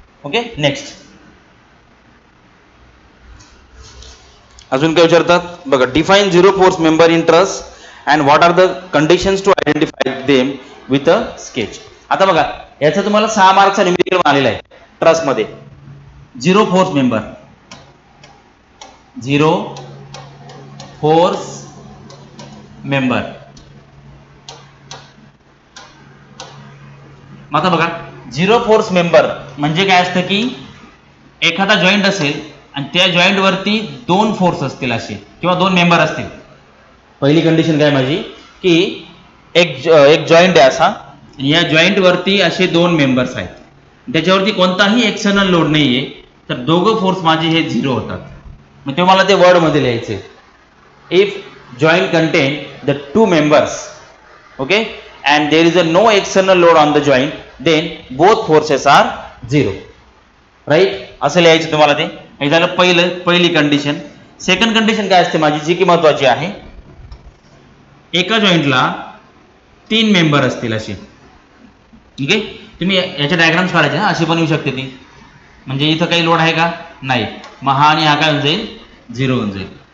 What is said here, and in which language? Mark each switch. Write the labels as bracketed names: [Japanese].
[English] okay, next [Marathi] अजून काय विचारतात बघा, [English] Define zero force member in truss and what are the conditions to identify them with a sketch. [Marathi] आता बघा याचा तुम्हाला 6 मार्कचा न्यूमेरिकल आलेला आहे ट्रस मध्ये. Zero force member, zero force member. आता बघा झिरो फोर्स मेंबर म्हणजे काय असतं की एखादा जॉईंट असेल आणि त्या जॉईंट वरती 2 फोर्स असतील असे, किंवा 2 मेंबर असतील. पहिली कंडिशन काय माझी की एक जॉईंट आहे असा, या जॉईंट वरती असे 2 मेंबर्स आहेत, त्याच्यावरती कोणताही एक्सटर्नल लोड नाहीये, तर दोघं फोर्स माझे हे 0 होतात. मग ते मला ते वर्ड मध्ये लिहायचे, [English] If joint contain the 2 members, okay, and there is a no external load on the joint, then both forces are 0. [Marathi] Right, असं लिहायचं तुम्हाला ते. हे झालं पहिली कंडिशन. सेकंड कंडिशन काय असते माझी, जी की महत्वाची आहे, एका जॉईंटला 3 मेंबर असतील असे. ठीक आहे, तुम्ही याचे डायग्राम्स काढायचे, अशी पण येऊ शकते ती, म्हणजे इथं काही लोड आहे का नाही, मग हा आणि हा काय होऊन जाईल 0 होऊन जाईल.